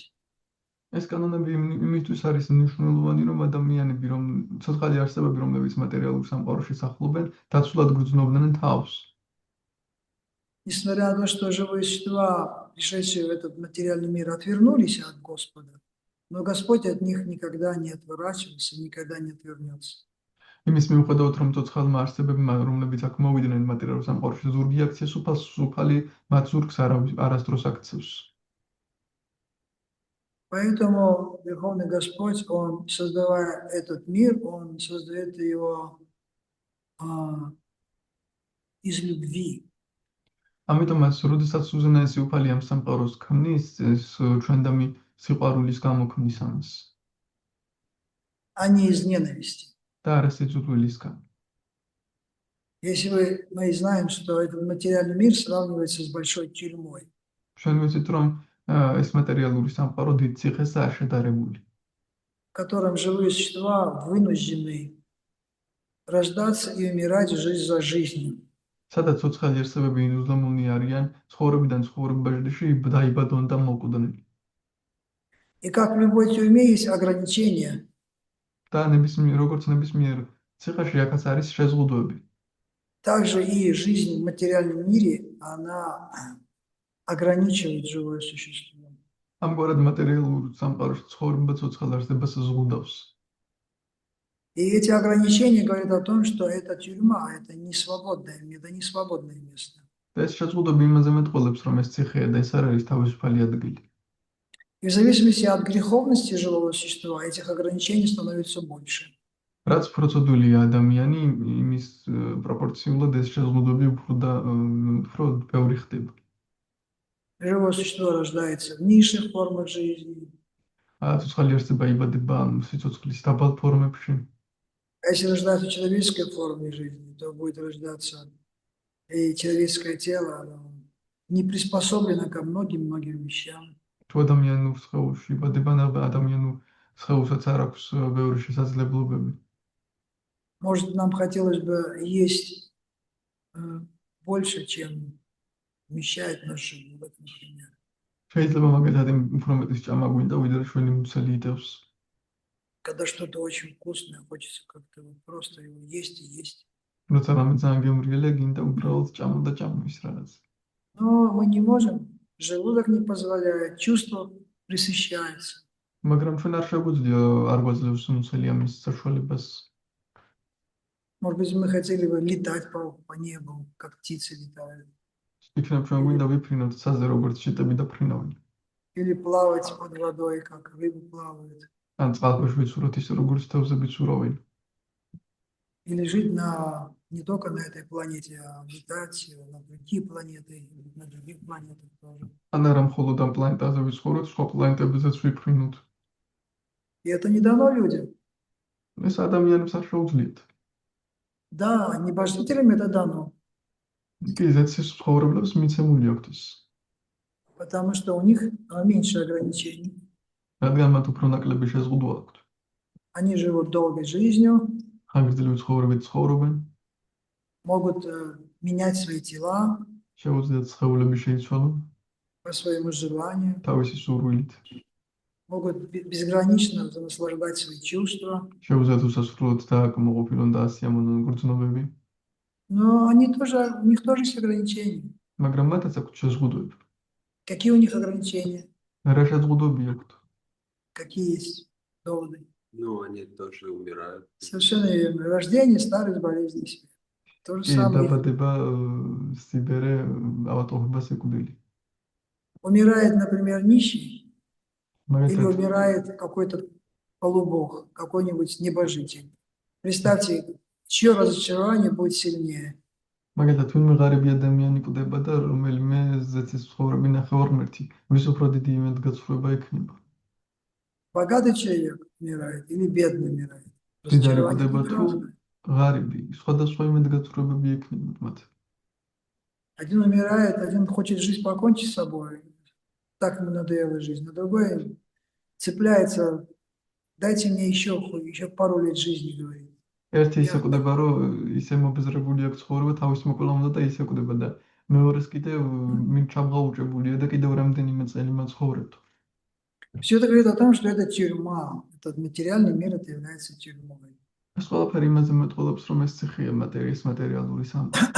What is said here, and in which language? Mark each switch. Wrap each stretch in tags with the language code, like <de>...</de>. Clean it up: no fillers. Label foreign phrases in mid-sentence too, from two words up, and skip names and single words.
<ka>ეს კანონები იმისთვის არის მნიშვნელოვანი, რომ ადამიანები, რომ ცოცხალი არსებები, რომლებიც მატერიალურ სამყაროში სახლობენ, დაცულად გრძნობდნენ თავს.</ka> <ru>Несмотря на то, что живые существа, пришедшие в этот материальный мир, отвернулись от Господа, но Господь от них никогда не отворачивался, никогда не отвернется.</ru> <ka>იმის მიუხედავად, რომ ცოცხალმა არსებებმა, რომლებიც აქ მოვიდნენ მატერიალურ სამყაროში, ზურგი აქციეს, უფალი მათ ზურგს არასდროს აქცევს.</ka> <ru>Поэтому Верховный Господь, Он, создавая этот мир, Он создает его из любви.</ru> <ka>ამიტომაც, როდესაც უზენაესი უფალი ამ სამყაროს ქმნის, ეს ჩვენდამი სიყვარულის გამო ქმნის ამას.</ka> <ru>А не из ненависти.</ru> <ka>და არა სიძულვილისგან.</ka> <ru>Если мы знаем, что этот материальный мир сравнивается с большой тюрьмой,</ru> <ka>ჩვენ ვიცით, რომ ეს მატერიალური სამყარო დიდ ციხესაა შედარებული,</ka> <ru>в котором живые существа вынуждены рождаться и умирать жизнь за жизнью.</ru> <ka>სადაც ცოცხალი არსებები ინუზლემულნი არიან, ცხოვრებიდან ცხოვრებაში დაიბადონ და მოკვდნენ.</ka> <ru>И как в любой тюрьме есть ограничения,</ru> <ka>და როგორც ნებისმიერ ციხეში აქაც არის შეზღუდვები.</ka> <ru>также и жизнь в материальном мире, она ограничивает живое существо.</ru> <ka>ამგვარად მატერიალურ სამყაროში ცხოვრება ცოცხალ არსებას ზღუდავს.</ka> <ru>И эти ограничения говорят о том, что эта тюрьма, это не свободное место.</ru> <ka>და ეს შეზღუდვები იმაზე მეტყველებს, რომ ეს ციხეა და ეს არ არის თავისუფალი ადგილი.</ka> <ru>И в зависимости от греховности живого существа этих ограничений становится больше.</ru> <ka>რაც პროცედურია ადამიანი, იმის პროპორციულად ეს შეზღუდვები უფრო ბევრი ხდება.</ka> <ru>Живое существо рождается в низших формах жизни.</ru> <ka>ცოცხალი არსება იბადება სიცოცხლის დაბალ ფორმებში.</ka> <ru>А если рождается в человеческой форме жизни, то будет рождаться и человеческое тело, оно не приспособлено ко многим вещам.</ru> <ka>თუ ადამიანურ სხეულში იბადება, ადამიანურ სხეულსაც არ აქვს ბევრი შესაძლებლობები.</ka> <ru>Может, нам хотелось бы есть больше, чем вмещает наш желудок, например.</ru> <ka>შეიძლება მაგალითად უფრო მეტის ჭამა გვინდა, ვიდრე ჩვენი მუცელი იტევს.</ka> <ru>Когда что-то очень вкусное, хочется как-то вот просто его есть и есть.</ru> <ka>როცა რამე ძალიან გემრიელია, გინდა უბრალოდ ჭამა და ჭამა ის რაღაც.</ka> <ru>Но мы не можем, желудок не позволяет, чувство пресыщается.</ru> <ka>მაგრამ ჩვენ არ შეგვიძლია არ გვაძლევს მუცელი ამის საშუალებას.</ka> <ru>Может быть, мы хотели бы летать по небу, как птицы летают.</ru> <ka>იქნებ ჩვენ გვინდა ვიფრინოთ ცაზე, როგორც შიტები და фрინავენ.</ka> <ru>Или плавать под водой, как рыбы плавают.</ru> <ka>ან წყალქვეშ ვიცუროთ ისე, როგორც თევზები ცურავენ.</ka> <ru>Или жить не только на этой планете, а летать на другие планеты, на других планетах тоже.</ru> <ka>ან არა მხოლოდ ამ პლანეტაზე ვიცხოვროთ, სხვა პლანეტებზეც ვიფრინოთ.</ka> <ru>И это не дано людям.</ru> <ka>ეს ადამიანებს არ შეუძლიათ.</ka> <ru>Да, небожителям это дано,</ru> <ka>კი, ზეცის ცხოვრებლებს მიცემული აქვთ ის.</ka> <ru>потому что у них меньше ограничений.</ru> <ka>რადგან მათ უფრო ნაკლები შეზღუდვა აქვთ.</ka> <ru>Они живут долгой жизнью,</ru> <ka>ხანგრძლივი ცხოვრებით ცხოვრობენ,</ka> <ru>могут менять свои тела</ru> <ka>შეუძლიათ სხეულები შეიცვალონ</ka> <ru>по своему желанию,</ru> <ka>თავისი სურვილით.</ka> <ru>могут безгранично наслаждать свои чувства.</ru> <ka>შეუძლიათ უსასრულოდ დააკმაყოფილონ და ასიამოვნონ გრძნობები,</ka> <ru>Но они тоже, у них тоже есть ограничения.</ru> <ka>მაგრამ მათაც აქვთ შეზღუდვები.</ka> <ru>Какие у них ограничения?</ru> <ka>რა შეზღუდვები აქვთ?</ka> <ru>Какие есть доводы? Ну, они тоже умирают. Совершенно верно. Рождение, старость, болезни, смерть. То же</ru> <ka>კი,</ka> <ru>самое.</ru> <ka>დაბადება, სიბერე, ავადმყოფობა, სიკვდილი.</ka> <ru>Умирает, например, нищий, или</ru> <ka>მაგალითად,</ka> <ru>умирает какой-то полубог, какой-нибудь небожитель. Представьте, чье разочарование будет сильнее.</ru> <ka>მაგალითად, ვინმე ღარიბი ადამიანი კვდება და რომელიმე ზეცის ცხოვრები ნახევარმერთი, ვის უფრო დიდი იმედგაცრუება ექნება.</ka> <ru>Богатый человек умирает или бедный умирает.</ru> <ka>დიდარი</ka> <ru>Разочарование</ru> <ka>კვდება</ka> <ru>будет</ru> <ka>თუ</ka> <ru>разное.</ru> <ka>ღარიბი, სხვადასხვა იმედგაცრუებები ექნებათ მათ.</ka> <ru>Один умирает, один хочет жизнь покончить с собой. Так ему надоела жизнь. А другой цепляется. Дайте мне еще пару лет жизни, говорит.</ru> <ka>ერთი ისე კვდება, რომ ისე მობეზრებული აქვს ცხოვრება თავის მოკვლავდა და ისე კვდება და მეორეს კიდევ მინ ჩამღაუჭებულია და კიდევ რამდენიმე წელი მაცხოვრებთ.</ka> <ru>Все это говорит о том, что это тюрьма. Этот материальный мир, это является тюрьмой.</ru> <ka>ეს ყველაფერი იმაზე მეტყველებს, რომ ეს ციხეა მატერიის მატერიალური სამყარო.</ka>